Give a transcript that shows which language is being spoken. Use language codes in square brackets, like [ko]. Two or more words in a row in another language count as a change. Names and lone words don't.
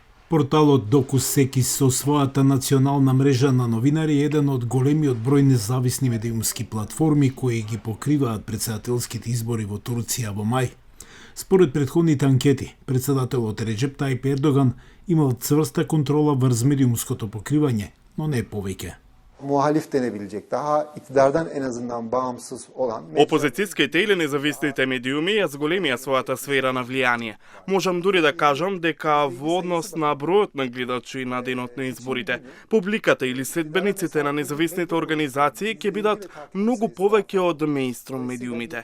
[mk] Порталот Докусеки со својата национална мрежа на новинари е еден од големиот број независни медиумски платформи кои ги покриваат претседателските избори во Турција во мај. Според претходните анкети, претседателот Реджеп Тајип Ердоган имал цврста контрола врз медиумското покривање, но не повеќе. [tr] Muhalif denebilecek, daha iktidardan en azından bağımsız olan... [mk] Опозицијските или независните медиуми ја зголемија својата сфера на влијание. Можам дури да кажам дека во однос на бројот на гледачи на денот на изборите, публиката или следбениците на независните организации ќе бидат многу повеќе од мејнстрим медиумите.